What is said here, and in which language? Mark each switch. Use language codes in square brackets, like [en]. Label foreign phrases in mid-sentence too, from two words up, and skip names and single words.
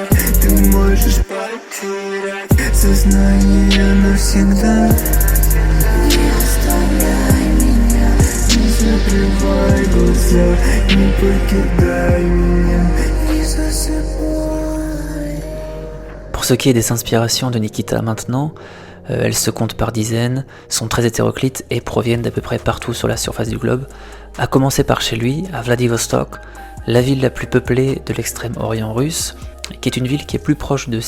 [ru] Ты можешь потерять сознание навсегда. Не оставляй меня, не закрывай глаза, не покидай меня, не засыпай. [fr] Pour ce qui est des inspirations de Nikita maintenant, elles se comptent par dizaines, sont très hétéroclites et proviennent d'à peu près partout sur la surface du globe, à commencer par chez lui, à Vladivostok, la ville la plus peuplée de l'extrême-orient russe, qui est une ville qui est plus proche de